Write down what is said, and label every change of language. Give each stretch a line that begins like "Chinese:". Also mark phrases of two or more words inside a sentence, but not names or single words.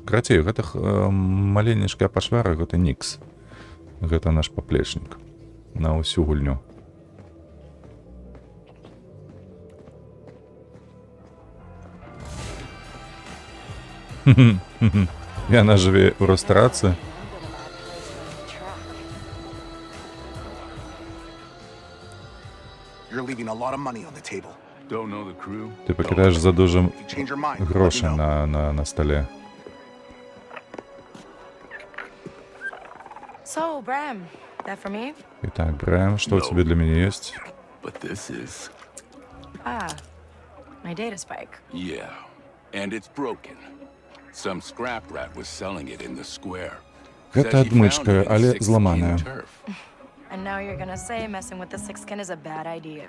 Belarusian: Карацей, гэта маленечкая пашвара, гэта Нікс. Гэта наш паплечнік на ўсю гульню. Яна жыве ў рэстарацыі.
English: You're leaving a lot of money on the table. Don't know the crew?
Belarusian: Ты пакідаеш за дужа
English: If you change your mind, let me
Belarusian: грошы
English: know.
Belarusian: на стале.
English: So, Bram, that for me?
Russian: Итак,
Belarusian: Брэм, што ў цябе для мяне ёсць?
English: But this is, Ah, my data spike. yeah, and it's broken. Some scrap rat was selling it in the square.
Belarusian: Гэта
English: Said he found
Belarusian: адмычка,
English: it in
Belarusian: але
English: Six
Belarusian: зламаная.
English: Skin turf. And now you're gonna say messing with the six skin is a bad idea.